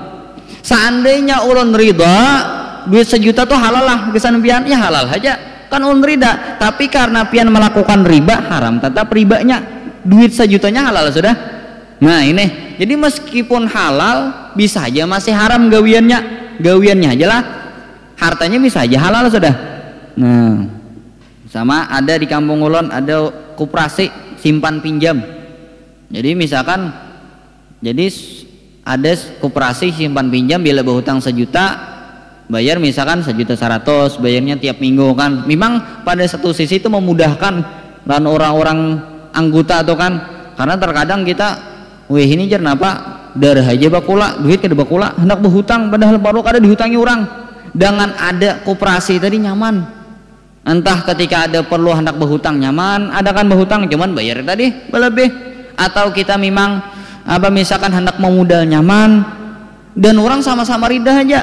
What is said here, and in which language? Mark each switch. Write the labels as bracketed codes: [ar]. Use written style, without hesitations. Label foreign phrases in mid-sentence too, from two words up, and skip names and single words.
[bjn] Seandainya ulun ridha duit 1 juta tuh halal lah kesan pian, ya halal aja kan ulun ridha, tapi karena pian melakukan riba, haram tetap ribanya, duit 1 jutanya halal sudah. Nah ini jadi meskipun halal bisa aja masih haram gawiannya aja lah, hartanya bisa aja halal sudah. Nah sama ada di kampung ulun ada koperasi simpan pinjam. [id] Jadi misalkan jadi ada koperasi simpan pinjam, bila berhutang 1 juta bayar misalkan 1.100.000, bayarnya tiap minggu kan. Memang pada satu sisi itu memudahkan dan orang-orang anggota tuh kan, [bjn] karena terkadang kita weh ini jar napa darah aja bakula, duit kada bakula, hendak berhutang padahal baru kada dihutangi orang. Dengan ada koperasi tadi nyaman, entah ketika ada perlu hendak berhutang nyaman, ada kan berhutang cuman bayar tadi berlebih, atau kita memang apa misalkan hendak memodal nyaman dan orang sama-sama ridha aja.